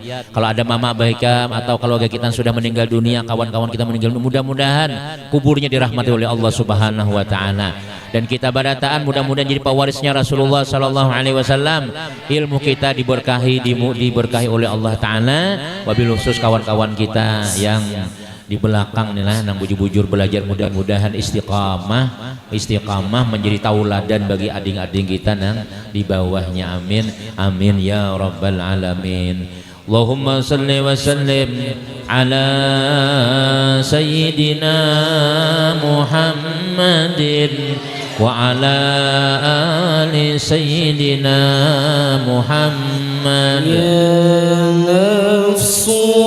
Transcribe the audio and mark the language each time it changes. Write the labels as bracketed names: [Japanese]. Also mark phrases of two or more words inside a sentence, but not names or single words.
[Indonesian] Kalau ada mama abah hikam atau keluarga kita sudah meninggal dunia, kawan-kawan kita meninggal, mudah-mudahan kuburnya dirahmati oleh Allah [Arabic] سبحانه وتعالى. [Banjar] Dan kita barataan mudah-mudahan jadi pewarisnya Rasulullah [Arabic] صلى الله عليه وسلم. [Indonesian] Ilmu kita diberkahi oleh Allah Ta'ala. [Banjar] Wabil khusus kawan-kawan kita yang di belakang nih lah, nang bujur-bujur belajar, mudah-mudahan istiqamah menjadi tauladan bagi adik-adik kita nang di bawahnya. [Arabic] آمين آمين يا رب العالمين. اللهم صل وسلم على سيدنا محمد وعلى آل سيدنا محمد. يا نفس